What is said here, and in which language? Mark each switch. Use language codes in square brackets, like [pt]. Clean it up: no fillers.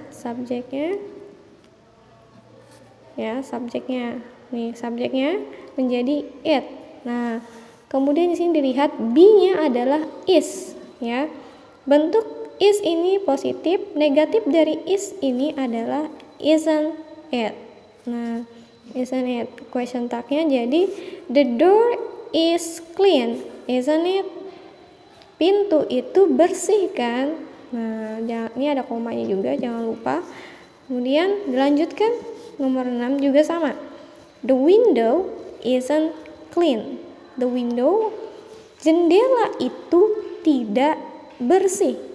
[id] Subjeknya ya, subjeknya. Nih, subjeknya menjadi it. Nah, kemudian di sini dilihat be-nya adalah is ya. Bentuk is ini positif, negatif dari is ini adalah isn't it. [en] Nah, isn't it question tag-nya jadi the door is clean, isn't it? [id] Pintu itu bersih kan? Nah, ini ada komanya juga, jangan lupa. Kemudian dilanjutkan nomor 6 juga sama. [en] The window isn't clean. The window, [id] jendela itu tidak bersih.